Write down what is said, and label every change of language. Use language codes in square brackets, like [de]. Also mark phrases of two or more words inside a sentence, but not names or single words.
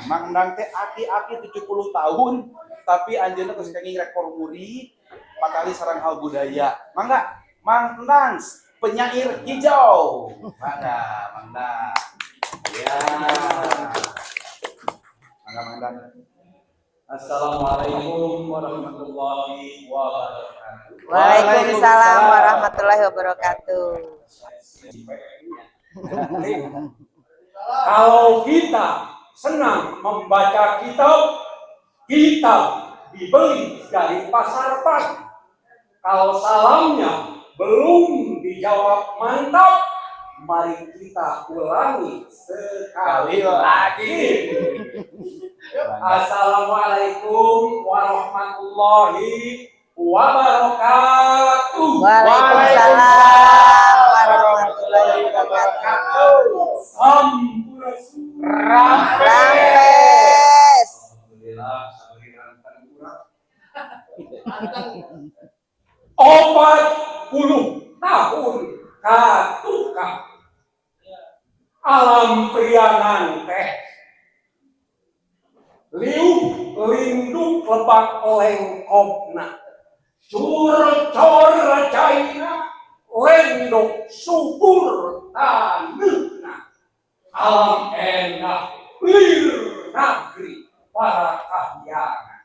[su] Mang Endang teh aki-aki 70 tahun, tapi anjeunna geus kenging rekor muri. Patali sarang hal budaya. Mangga, Mang Endang, penyair hijau. Mangga, Mang Endang. Ya. Mangga, Mang Endang. [ar] السلام عليكم ورحمة الله وبركاته. وعليكم السلام ورحمة الله وبركاته. [id] Kalau kita senang membaca kitab, kitab dibeli dari pasar pagi. Kalau salamnya belum dijawab mantap, mari kita ulangi sekali lagi. [ar] السلام عليكم ورحمة الله وبركاته. وعليكم السلام ورحمة الله وبركاته. [su] Sampurasun. Rampes. Alhamdulillah, Obat 40 tahun katuka alam priangan teh liuk lindung lebak lengkopna cur-cur caina lendok subur taneuhna alam endah lir negeri para kahyangan.